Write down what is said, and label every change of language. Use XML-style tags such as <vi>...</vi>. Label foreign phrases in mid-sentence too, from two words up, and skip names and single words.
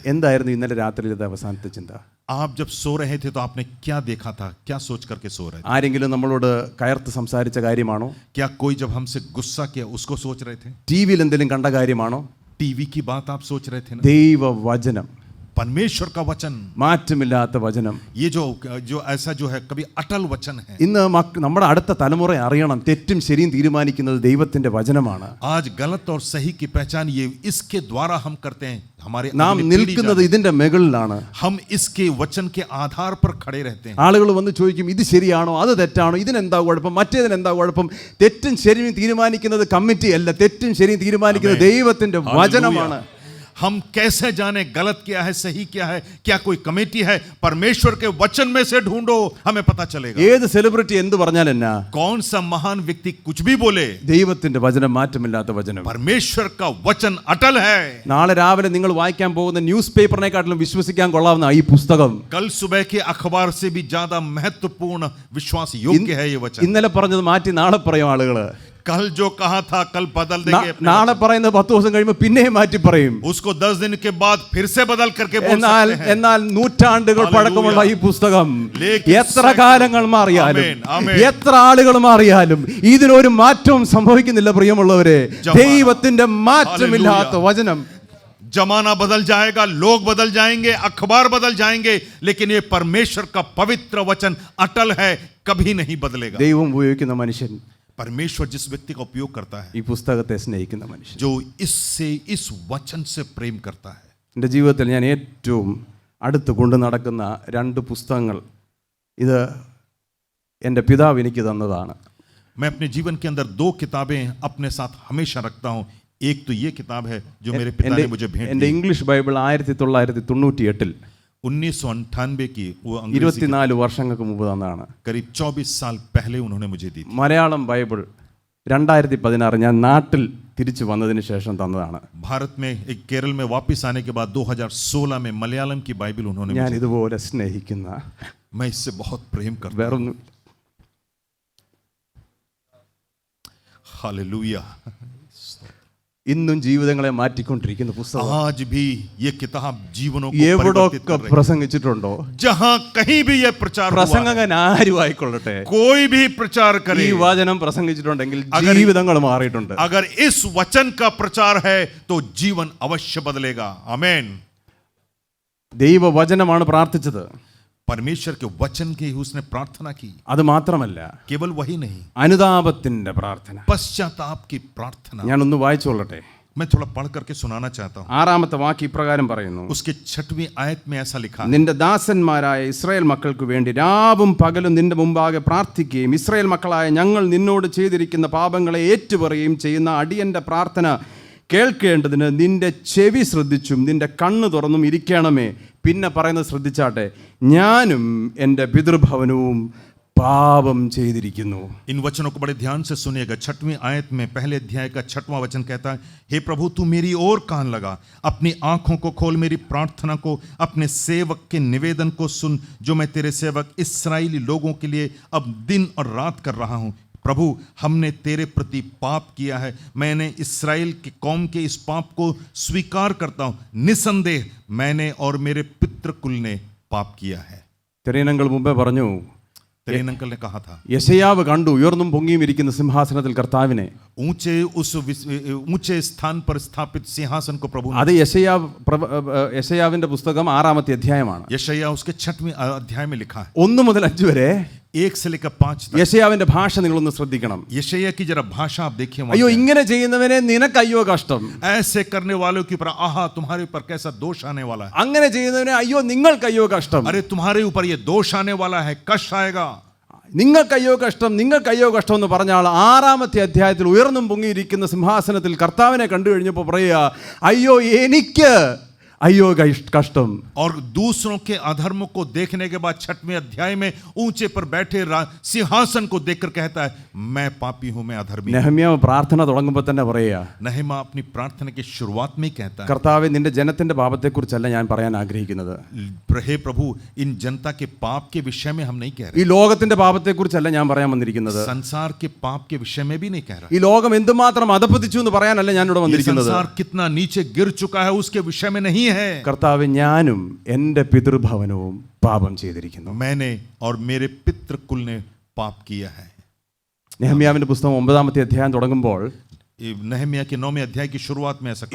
<ml>എന്തായിരുന്നു ഇന്നലെ രാത്രിയിലത്തെ അവസാനത്തെ ചിന്ത?</ml> <hi>आप जब सो रहे थे तो आपने क्या देखा था क्या सोच करके सो रहे थे</hi> <ml>ആരെങ്കിലും നമ്മളോട് കയർത്ത് സംസാരിച്ച കാര്യമാണോ?</ml> <hi>क्या कोई जब हमसे गुस्सा किया उसको सोच रहे थे</hi> <ml>ടി വിയിൽ എന്തെങ്കിലും കണ്ട കാര്യമാണോ?</ml> <hi>टीवी की बात आप सोच रहे थे ना</hi> <ml>ദൈവവചനം,</ml> <hi>परमेश्वर का वचन</hi> <ml>മാറ്റമില്ലാത്ത വചനം.</ml> <hi>ये जो जो ऐसा जो है कभी अटल वचन है</hi> <ml>ഇന്ന് നമ്മുടെ അടുത്ത തലമുറ അറിയണം, തെറ്റും ശരിയും തീരുമാനിക്കുന്നത് ദൈവത്തിന്റെ വചനമാണ്.</ml> <hi>आज गलत और सही की पहचान ये इसके द्वारा हम करते हैं हमारे</hi> <ml>നാം</ml> <hi>अगली पीढ़ी</hi> <ml>നിൽക്കുന്നത്</ml> <hi>जाने।</hi> <ml>ഇതിന്റെ മുകളിലാണ്.</ml> <hi>हम इसके वचन के आधार पर खड़े रहते हैं</hi> <ml>ആളുകൾ വന്ന് ചോദിക്കും, ഇത് ശരിയാണോ അത് തെറ്റാണോ, ഇതിനെന്താ കുഴപ്പം, മറ്റേതിനെന്താ കുഴപ്പം? തെറ്റും ശരിയും തീരുമാനിക്കുന്നത് കമ്മിറ്റി അല്ല, തെറ്റും ശരിയും തീരുമാനിക്കുന്നത് ദൈവത്തിന്റെ വചനമാണ്.</ml> <hi>हम कैसे जाने गलत क्या है सही क्या है क्या कोई कमेटी है परमेश्वर के वचन में से ढूंढो हमें पता चलेगा</hi> <ml>ഏത് സെലിബ്രിറ്റി എന്ത് പറഞ്ഞാൽ എന്നാ,</ml> <hi>कौन सा महान व्यक्ति कुछ भी बोले</hi> <ml>ദൈവത്തിന്റെ വചനം മാറ്റമില്ലാത്ത വചനം.</ml> <hi>परमेश्वर का वचन अटल है</hi> <ml>നാളെ രാവിലെ നിങ്ങൾ വായിക്കാൻ പോകുന്ന ന്യൂസ് പേപ്പറിനെക്കാട്ടിലും വിശ്വസിക്കാൻ കൊള്ളാവുന്ന ഈ പുസ്തകം,</ml> <hi>कल सुबह के अखबार से भी ज्यादा महत्वपूर्ण विश्वास योग्य है ये वचन</hi> <ml>ഇന്നലെ പറഞ്ഞത് മാറ്റി നാളെ പറയും ആളുകള്.</ml> <hi>कल जो कहा था कल बदल देंगे अपने</hi> <ml>നാളെ പറയുന്നത് 10 ദിവസം കഴിയുമ്പോൾ പിന്നെയും മാറ്റി പറയും.</ml> <hi>उसको 10 दिन के बाद फिर से बदल करके बोल</hi> <ml>എന്നാൽ</ml> <hi>सकते हैं</hi> <ml>എന്നാൽ നൂറ്റാണ്ടുകൾ പഴക്കമുള്ള ഈ പുസ്തകം ലേഖിയ എത്ര കാലങ്ങൾ മാറിയാലും ആമേൻ, ആമേൻ. എത്ര ആളുകൾ മാറിയാലും ഇതിനൊരു മാറ്റവും സംഭവിക്കുന്നില്ല. പ്രിയമുള്ളവരെ, ദൈവത്തിന്റെ മാറ്റമില്ലാത്ത വചനം.</ml> <hi>जमाना बदल जाएगा लोग बदल जाएंगे अखबार बदल जाएंगे लेकिन ये परमेश्वर का पवित्र वचन अटल है कभी नहीं बदलेगा</hi> <ml>ദൈവം ഉപയോഗിക്കുന്ന മനുഷ്യൻ,</ml> <hi>परमेश्वर जिस व्यक्ति का उपयोग करता है</hi> <ml>ഈ പുസ്തകത്തെ സ്നേഹിക്കുന്ന മനുഷ്യൻ.</ml> <hi>जो इससे इस वचन से प्रेम करता है</hi> <ml>എൻ്റെ ജീവിതത്തിൽ ഞാൻ ഏറ്റവും അടുത്ത് കൊണ്ടു നടക്കുന്ന 2 പുസ്തകങ്ങൾ, ഇത് എൻ്റെ പിതാവ് എനിക്ക് തന്നതാണ്.</ml> <hi>मैं अपने जीवन के अंदर 2 किताबें अपने साथ हमेशा रखता हूं एक तो ये किताब है जो मेरे पिता ने मुझे भेंट</hi> <ml>എൻ്റെ</ml> <hi>दी</hi> <ml>ഇംഗ്ലീഷ് ബൈബിൾ 1998</ml> <hi>1998 की वो अंग्रेजी</hi> <ml>24 വർഷങ്ങൾക്ക് മുമ്പ് തന്നതാണ്.</ml> <hi>करीब 24 साल पहले उन्होंने मुझे दी थी</hi> <ml>മലയാളം ബൈബിൾ 2016 ഞാൻ നാട്ടിൽ തിരിച്ചു വന്നതിന് ശേഷം തന്നതാണ്.</ml> <hi>भारत में एक केरल में वापस आने के बाद 2016 में मलयालम की बाइबल उन्होंने</hi> <ml>ഞാൻ</ml> <hi>मुझे</hi> <ml>ഇതുപോലെ സ്നേഹിക്കുന്ന</ml> <hi>मैं इससे बहुत प्रेम करता हूं</hi> <ml>വേറൊന്നും.</ml> <hi>हालेलुया</hi> <ml>ഇന്നും ജീവിതങ്ങളെ മാറ്റിക്കൊണ്ടിരിക്കുന്ന പുസ്തകം.</ml> <hi>आज भी ये किताब जीवनों को परिवर्तित</hi> <ml>എവിടൊക്കെ</ml> <hi>कर रही है</hi> <ml>പ്രസംഗിച്ചിട്ടുണ്ടോ,</ml> <hi>जहां कहीं भी ये प्रचार हुआ है,</hi> <ml>പ്രസംഗകൻ ആരും ആയിക്കൊള്ളട്ടെ,</ml> <hi>कोई भी प्रचार</hi> <ml>ഈ</ml> <hi>करे</hi> <ml>വചനം പ്രസംഗിച്ചിട്ടുണ്ടെങ്കിൽ</ml> <hi>अगर-</hi> <ml>ജീവിതങ്ങൾ മാറിയിട്ടുണ്ട്.</ml> <hi>अगर इस वचन का प्रचार है तो जीवन अवश्य बदलेगा आमीन</hi> <ml>ദൈവവചനമാണ് പ്രാർത്ഥിച്ചത്.</ml> <hi>परमेश्वर के वचन की ही उसने प्रार्थना की</hi> <ml>അത് മാത്രമല്ല,</ml> <hi>केवल वही नहीं</hi> <ml>അനുതാപത്തിന്റെ പ്രാർത്ഥന.</ml> <hi>पश्चाताप की प्रार्थना</hi> <ml>ഞാനൊന്ന് വായിച്ചോളട്ടെ.</ml> <hi>मैं थोड़ा पढ़ करके सुनाना चाहता हूं</hi> <ml>6ാമത്തെ വാക്യം ഇപ്രകാരം പറയുന്നു,</ml> <hi>उसके 6वीं आयत में ऐसा लिखा है</hi> <ml>നിന്റെ ദാസന്മാരായ ഇസ്രായേൽ മക്കൾക്ക് വേണ്ടി രാവും പകലും നിന്റെ മുമ്പാകെ പ്രാർത്ഥിക്കുകയും ഇസ്രായേൽ മക്കളായ ഞങ്ങൾ നിന്നോട് ചെയ്തിരിക്കുന്ന പാപങ്ങളെ ഏറ്റുപറയുകയും ചെയ്യുന്ന അടിയന്റെ പ്രാർത്ഥന കേൾക്കേണ്ടതിന് നിന്റെ ചെവി ശ്രദ്ധിച്ചും നിന്റെ കണ്ണ് തുറന്നും ഇരിക്കണമേ. പിന്നെ പറയുന്നത് ശ്രദ്ധിച്ചാട്ടെ, ഞാനും എൻ്റെ പിതൃഭവനവും പാപം ചെയ്തിരിക്കുന്നു.</ml> <hi>इन वचनों को बड़े ध्यान से सुनिएगा 6वीं आयत में पहले अध्याय का 6वां वचन कहता है हे प्रभु तू मेरी ओर कान लगा अपनी आंखों को खोल मेरी प्रार्थना को अपने सेवक के निवेदन को सुन जो मैं तेरे सेवक इस्राएली लोगों के लिए अब दिन और रात कर रहा हूं प्रभु हमने तेरे प्रति पाप किया है, मैंने इस्राएल के कौम के इस पाप को स्वीकार करता हूं, निसंदेह मैंने और मेरे पितृकुल ने पाप किया है।</hi> <ml>തിരയനങ്ങൾ മുമ്പേ പറഞ്ഞു,</ml> <hi>तेरेन अंकल ने कहा था,</hi> <ml>യെശയ്യാവ് കണ്ടു ഉയർന്നും പൊങ്ങിയും ഇരിക്കുന്ന സിംഹാസനത്തിൽ കർത്താവിനെ.</ml> <hi>ऊंचे स्थान पर स्थापित सिंहासन को प्रभु</hi> <ml>അത് യെശയ്യാവിന്റെ പുസ്തകം 6-ാമത്തെ അധ്യായമാണ്.</ml> <hi>यशायाह उसके 6वें अध्याय में लिखा है,</hi> <ml>1 മുതൽ 5 വരെ</ml> <hi>1 से लेकर 5 तक।</hi> <ml>യെശയ്യാവിന്റെ ഭാഷ നിങ്ങളൊന്ന് ശ്രദ്ധിക്കണം.</ml> <hi>यशायाह की जरा भाषा आप देखिए वहाँ</hi> <ml>അയ്യോ,</ml> <hi>क्या है।</hi> <ml>ഇങ്ങനെ ചെയ്യുന്നവനെ നിനക്ക് അയ്യോ കഷ്ടം,</ml> <hi>ऐसे करने वालों के ऊपर आहा तुम्हारे ऊपर कैसा दोष आने वाला है,</hi> <ml>അങ്ങനെ ചെയ്യുന്നവനെ അയ്യോ നിങ്ങൾക്ക് അയ്യോ കഷ്ടം,</ml> <hi>अरे तुम्हारे ऊपर ये दोष आने वाला है, कष्ट आएगा।</hi> <ml>നിങ്ങൾക്ക് അയ്യോ കഷ്ടം, നിങ്ങൾക്ക് അയ്യോ കഷ്ടം എന്ന് പറഞ്ഞ ആൾ 6-ാമത്തെ അധ്യായത്തിൽ ഉയർന്നും പൊങ്ങിയിരിക്കുന്ന സിംഹാസനത്തിൽ കർത്താവിനെ കണ്ടു കഴിഞ്ഞപ്പോൾ പറയുക, അയ്യോ എനിക്ക് അയ്യോ കഷ്ടം.</ml> <hi>और दूसरों के अधर्म को देखने के बाद 6वें अध्याय में ऊंचे पर बैठे सिंहासन को देखकर कहता है, मैं पापी हूं, मैं अधर्मी हूं।</hi> <ml>നെഹമ്യാവ് പ്രാർത്ഥന തുടങ്ങുമ്പോൾ തന്നെ പറയുക,</ml> <hi>नहमा अपनी प्रार्थना की शुरुआत में कहता है,</hi> <ml>കർത്താവേ, നിന്റെ ജനത്തിന്റെ പാപത്തെക്കുറിച്ചല്ല ഞാൻ പറയാൻ ആഗ്രഹിക്കുന്നത്,</ml> <hi>हे प्रभु इन जनता के पाप के विषय में हम नहीं कह</hi> <ml>ഈ</ml> <hi>रहे,</hi> <ml>ലോകത്തിന്റെ പാപത്തെക്കുറിച്ചല്ല ഞാൻ പറയാൻ വന്നിരിക്കുന്നത്,</ml> <hi>संसार के पाप के विषय में भी नहीं कह रहा,</hi> <ml>ഈ ലോകം എന്തുമാത്രം അധപ്പതിച്ചു എന്ന് പറയാനല്ല ഞാൻ ഇവിടെ</ml> <hi>ये</hi> <ml>വന്നിരിക്കുന്നത്.</ml> <hi>संसार कितना नीचे गिर चुका है उसके विषय में नहीं है।</hi> <ml>കർത്താവ്, ഞാനും എൻ്റെ പിതൃഭവനവും പാപം ചെയ്തിരിക്കുന്നു.</ml> <hi>मैंने और मेरे पितृकुल ने पाप किया है।</hi> <ml>നെഹമ്യാവിന്റെ പുസ്തകം 9-ാമത്തെ അധ്യായം തുടങ്ങുമ്പോൾ</ml> <hi>नहम्याह के 9वें अध्याय की शुरुआत में ऐसा कहा,</hi>